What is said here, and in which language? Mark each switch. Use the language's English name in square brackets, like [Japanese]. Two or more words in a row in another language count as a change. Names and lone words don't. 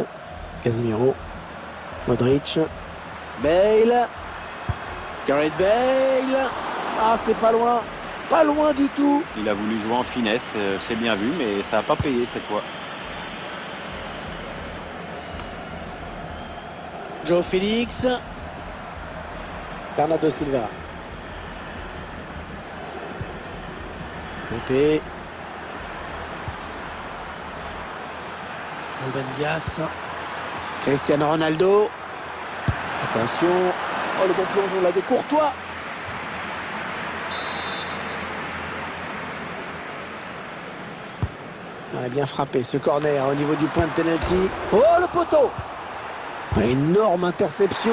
[French] Casemiro. Modric. Bale. Gareth Bale. Ah, c'est pas loin. Pas loin du tout. Il a voulu jouer en finesse, c'est bien vu, mais ça n'a pas payé cette fois. Joe Félix. Bernardo Silva. Pepe. Ruben Dias. Cristiano Ronaldo. Attention. Oh, le bon plongeon là de Courtois. On a bien frappé ce corner au niveau du point de pénalty. Oh, le poteau. Énorme interception.